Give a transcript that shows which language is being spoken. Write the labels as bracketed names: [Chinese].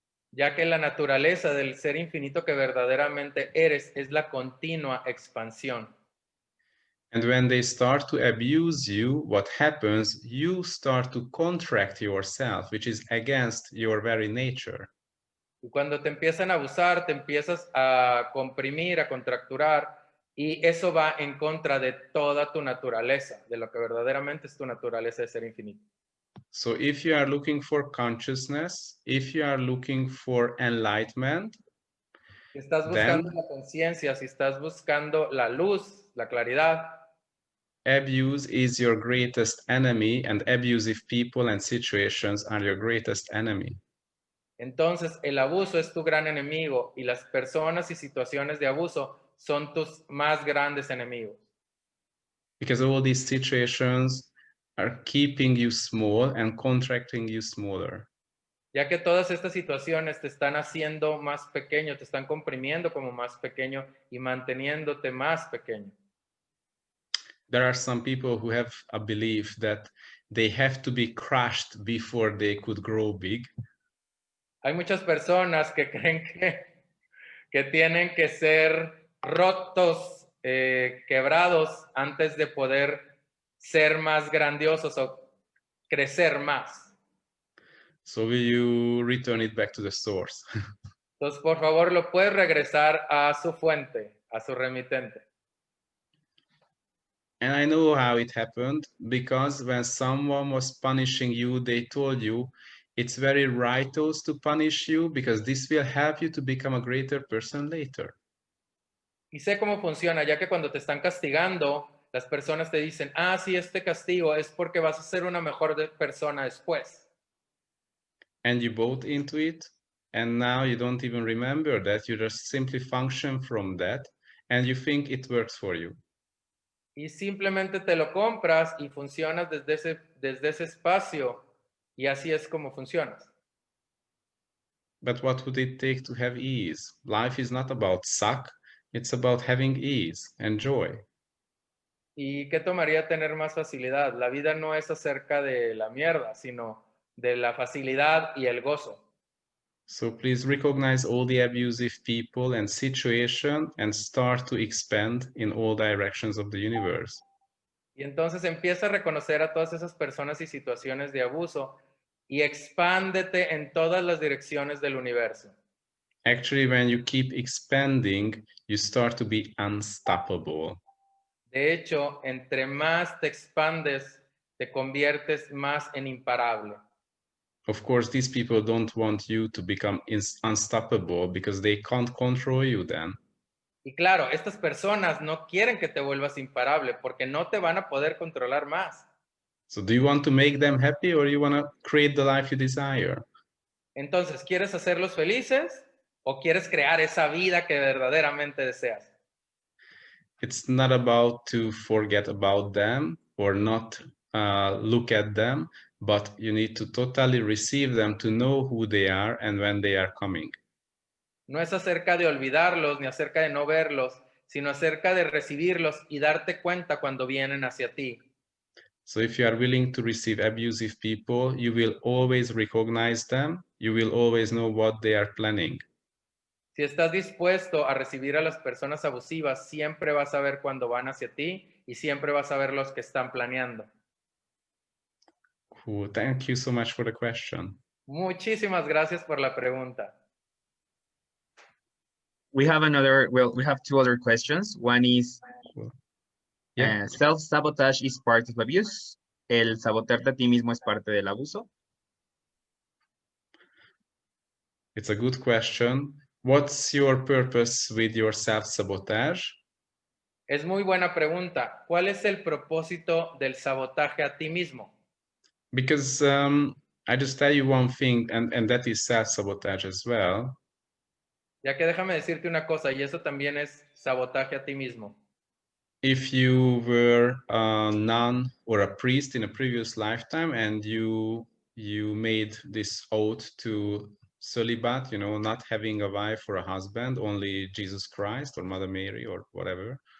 [Spanish] Ya que la naturaleza del ser infinito que verdaderamente eres es la continua expansión. [English] And when they start to abuse you, what happens? You start to contract yourself, which is against your very nature. [Spanish] Y cuando te empiezan a abusar, te empiezas a comprimir, a contracturar, y eso va en contra de toda tu naturaleza, de lo que verdaderamente es tu naturaleza de ser infinito. [English] So if you are looking for consciousness, if you are looking for enlightenment, [Spanish] Si estás buscando la conciencia, si estás buscando la luz, la claridad, [English] abuse is your greatest enemy, and abusive people and situations are your greatest enemy. [Spanish] entonces el abuso es tu gran enemigo y las personas y situaciones de abuso son tus más grandes enemigos. [English] Because all these situations are keeping you small and contracting you smaller. [Spanish] Ya que todas estas situaciones te están haciendo más pequeño, te están comprimiendo como más pequeño y manteniéndote más pequeño. [English] There are some people who have a belief that they have to be crushed before they could grow big. [Spanish] Hay muchas personas que creen que tienen que ser rotos, quebrados antes de poder ser más grandiosos o crecer más. [English] So will you return it back to the source? [Spanish] Entonces, por favor, lo puedes regresar a su fuente, a su remitente. [English] And I know how it happened, because when someone was punishing you, they told you it's very righteous to punish you because this will help you to become a greater person later. [Spanish] Y sé cómo funciona, ya que cuando te están castigando, las personas te dicen, ah, sí, este castigo es porque vas a ser una mejor persona después. [English] And you bought into it, and now you don't even remember that, you just simply function from that, and you think it works for you. [Spanish] Y simplemente te lo compras y funcionas desde ese espacio, y así es como funcionas. [English] But what would it take to have ease? Life is not about suck, it's about having ease and joy. [Spanish] ¿Y qué tomaría tener más facilidad? La vida no es acerca de la mierda, sino de la facilidad y el gozo. [English] So please recognize all the abusive people and situation and start to expand in all directions of the universe. [Spanish] Y entonces empieza a reconocer a todas esas personas y situaciones de abuso y expándete en todas las direcciones del universo. [English] Actually, when you keep expanding, you start to be unstoppable. [Spanish] De hecho, entre más te expandes, te conviertes más en imparable. [English] Of course, these people don't want you to become unstoppable because they can't control you then. [Spanish] Y claro, estas personas no quieren que te vuelvas imparable porque no te van a poder controlar más. [English] So do you want to make them happy or you want to create the life you desire? [Spanish] Entonces, ¿quieres hacerlos felices o quieres crear esa vida que verdaderamente deseas? [English] It's not about to forget about them or not look at them, but you need to totally receive them to know who they are and when they are coming. [Spanish] No es acerca de olvidarlos ni acerca de no verlos, sino acerca de recibirlos y darte cuenta cuando vienen hacia ti. [English] So if you are willing to receive abusive people, you will always recognize them you will always know what they are planning. [Spanish] Si estás dispuesto a recibir a las personas abusivas, siempre vas a ver cuando van hacia ti y siempre vas a ver los que están planeando. [English] Cool. Thank you so much for the question. [Spanish] Muchísimas gracias por la pregunta. [English] We have we have two other questions. One is, Yeah. self-sabotage is part of abuse. [Spanish] ¿El sabotarte a ti mismo es parte del abuso? [English] It's a good question. What's your purpose with your self-sabotage? [Spanish] Es muy buena pregunta. ¿Cuál es el propósito del sabotaje a ti mismo? [English] Because I just tell you one thing, and that is self-sabotage as well. [Spanish] Ya que déjame decirte una cosa, y eso también es sabotaje a ti mismo. [English] If you were a nun or a priest in a previous lifetime and you made this oath to celibate, you know, not having a wife or a husband, only Jesus Christ or Mother Mary or whatever.